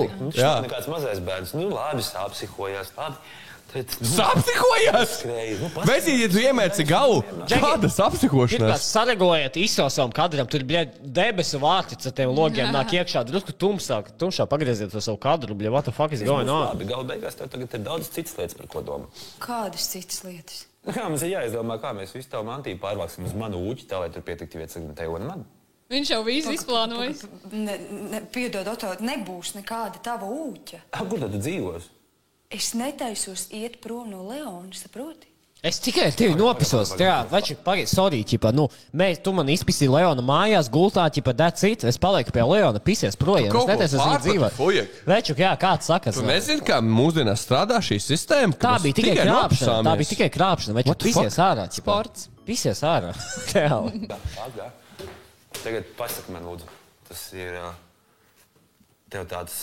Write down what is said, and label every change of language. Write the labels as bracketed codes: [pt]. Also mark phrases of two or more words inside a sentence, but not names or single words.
[lv] Viņš nav nekāds mazais bērns. Nu, labi, sāpsihojās, labi. Sapsihojās? Vecīt, ja tu iemērci galvu, kāda sapsihošanās? Saregulējiet izsausamu kadram, tur, bļa, debesu vārti ar tiem logiem nāk iekšā, drusku tumšā pagrieziet to savu kadru, bļa, [en] what the fuck is going on? [lv] Labi, gala beigās tev tagad ir daudz citas lietas, par ko domā. Kādas citas lietas? Kā mums ir jāizdomā, kā mēs visu tavu mantību pārvāksim uz manu ūķi, tā, lai tur pietiktu vietas tev un man? Viņš jau visu izplānojis. Piedod, Oto, nebūs nekāda tava ūķa. Kur tad tu dzīvos? Es netaisos iet prom no Leona, saproti? Es tikai tevi nopisos, večik, pagaid, sorry, ķipa, nu, tu man izpisīji Leona mājās, gultā, ķipa, [en] that's it, [lv] es palieku pie Leona, pisies projām, es netaisos viņu dzīvot. Večuk, jā, kāds sakas? Tu nezini, kā mūsdienās strādā šī sistēma? Tā bija tikai krāpšana, večuk, pisies ārā, ķipa. Sports. Pisies ārā, reāli. Tagad pasaka man, lūdzu, tas ir tev tāds...